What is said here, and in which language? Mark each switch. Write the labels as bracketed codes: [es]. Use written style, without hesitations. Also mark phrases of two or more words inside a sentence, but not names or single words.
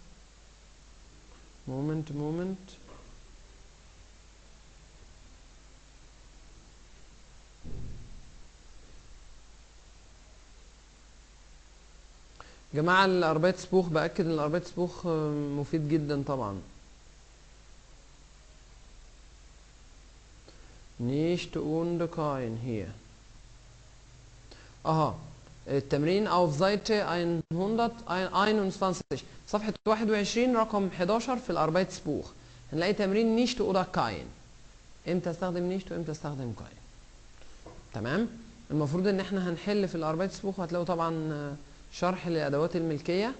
[ar] مومنت جماعة. الاربايتسبوخ باكد ان الاربايتسبوخ مفيد جدا طبعا. [de] Nicht und kein hier. [ar] التمرين [de] auf Seite 121 [ar] صفحة 21 رقم 11 في الاربايتسبوخ هنلاقي تمرين [de] nicht oder kein. [ar] امتى استخدم nicht وامتى استخدم kein. تمام. المفروض ان احنا هنحل في الاربايتسبوخ، وهتلاقوا طبعا شرح لادوات الملكية.